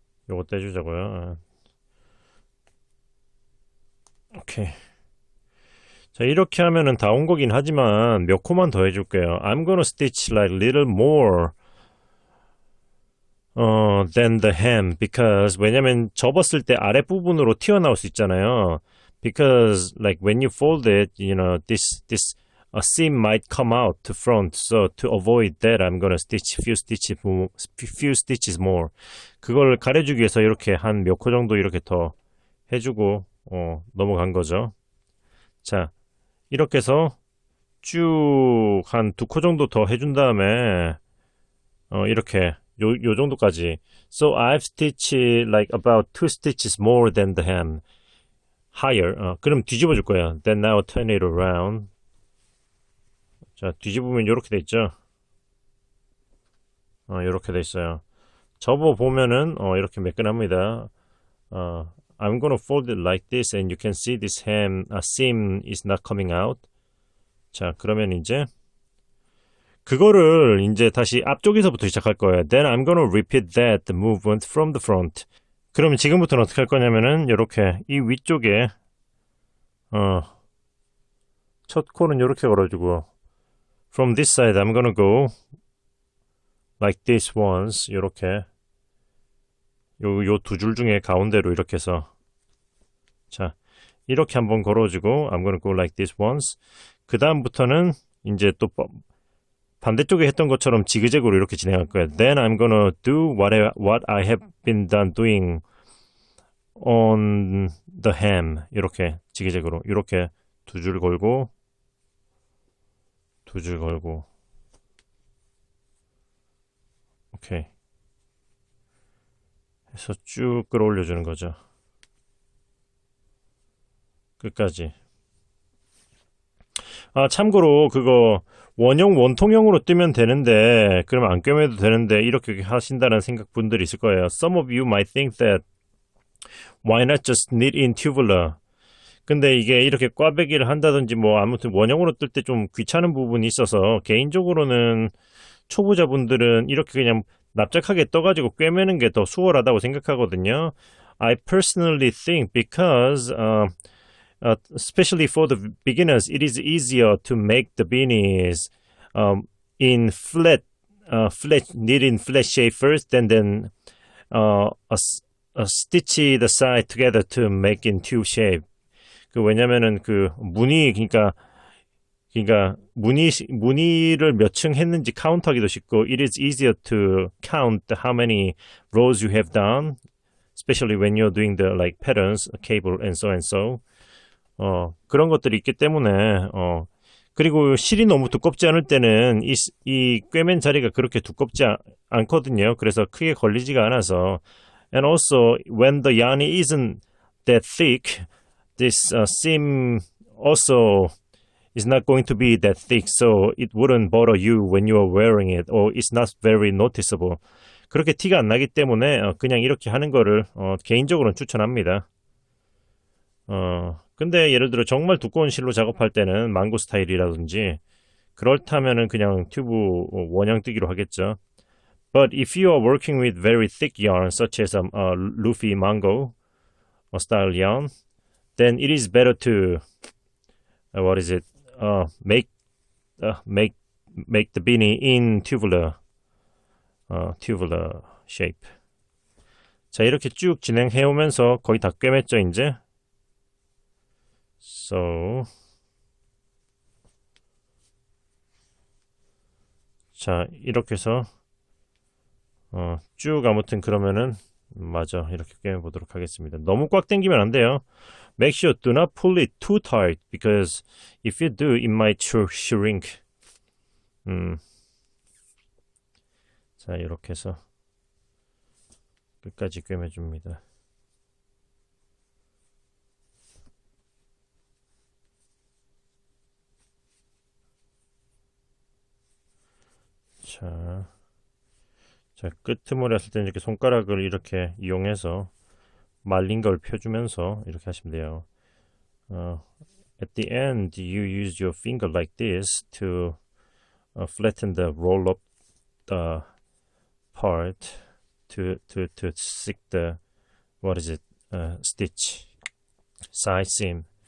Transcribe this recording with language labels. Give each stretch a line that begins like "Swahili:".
Korean: 요거 떼주자고요. 오케이. 자, 이렇게 하면은 다 온 거긴 하지만 몇 코만 더 해줄게요.
English: I'm gonna stitch like little more than the hem because
Korean: 왜냐면 접었을 때 아랫부분으로 튀어나올 수 있잖아요.
English: Because like when you fold it, you know, this a seam might come out to front. So to avoid that, I'm gonna stitch few stitches more.
Korean: 그걸 가려주기 위해서 이렇게 한 몇 코 정도 이렇게 더 해주고 넘어간 거죠. 자, 이렇게 해서 쭉 한 두 코 정도 더 해준 다음에 이렇게 요 정도까지.
English: So I've stitched like about 2 stitches more than the hem. Higher.
Korean: 그럼 뒤집어 줄 거예요.
English: Then now turn it around.
Korean: 자, 뒤집으면 이렇게 돼 있죠. 이렇게 돼 있어요. 접어보면은 이렇게 매끈합니다.
English: I'm gonna fold it like this and you can see this seam is not coming out.
Korean: 자, 그러면 이제 그거를 이제 다시 앞쪽에서부터 시작할 거예요.
English: Then I'm gonna repeat that movement from the front.
Korean: 그러면 지금부터는 어떻게 할 거냐면은 이렇게 이 위쪽에 첫 코는 이렇게 걸어주고
English: from this side I'm gonna go like this once.
Korean: 이렇게 요 두 줄 중에 가운데로 이렇게 해서 자 이렇게 한번 걸어주고
English: I'm gonna go like this once.
Korean: 그 다음부터는 이제 또 반대쪽에 했던 것처럼 지그재그로 이렇게 진행할 거예요.
English: Then I'm gonna do what I have been doing on the hem.
Korean: 이렇게 지그재그로 이렇게 두 줄 걸고 두 줄 걸고 오케이 해서 쭉 끌어올려주는 거죠. 끝까지. 참고로 그거 원통형으로 뜨면 되는데 그러면 안 꿰매도 되는데 이렇게 하신다는 생각 분들이 있을 거예요.
English: Some of you might think that why not just knit in tubular.
Korean: 근데 이게 이렇게 꽈배기를 한다든지 뭐 아무튼 원형으로 뜰 때 좀 귀찮은 부분이 있어서 개인적으로는 초보자분들은 이렇게 그냥 납작하게 떠가지고 꿰매는 게 더 수월하다고 생각하거든요.
English: I personally think because especially for the beginners, it is easier to make the beanies in knit in flat shape first, and then stitch the side together to make in tube shape.
Korean: 왜냐면은 그러니까 무늬를 몇 층 했는지 카운트하기도 쉽고,
English: it is easier to count how many rows you have done, especially when you're doing the like patterns, cable and so.
Korean: 그런 것들이 있기 때문에, 그리고 실이 너무 두껍지 않을 때는 이 꿰맨 자리가 그렇게 두껍지 않거든요. 그래서 크게 걸리지가 않아서.
English: And also, when the yarn isn't that thick, this seam also is not going to be that thick, so it wouldn't bother you when you are wearing it, or it's not very noticeable.
Korean: 그렇게 티가 안 나기 때문에 그냥 이렇게 하는 거를 개인적으로는 추천합니다. 근데 예를 들어 정말 두꺼운 실로 작업할 때는 망고 스타일이라든지 그렇다면은 그냥 튜브 원형 뜨기로 하겠죠.
English: But if you are working with very thick yarn such as Luffy mango style yarn, then it is better to make the beanie in tubular shape.
Korean: 자, 이렇게 쭉 진행해 오면서 거의 다 꿰맸죠, 이제. So, 자, 이렇게 해서 쭉 아무튼 그러면은 맞아, 이렇게 꿰매 보도록 하겠습니다. 너무 꽉 당기면 안 돼요.
English: Make sure do not pull it too tight, because if you do, it might shrink.
Korean: 자, 이렇게 해서 끝까지 꿰매 줍니다. 자, 끄트머리 했을 때는 이렇게 손가락을 이렇게 이용해서 말린 걸 펴주면서 이렇게 하시면 돼요.
English: At the end, you use your finger like this to flatten the roll-up part to stick the stitch, side seam.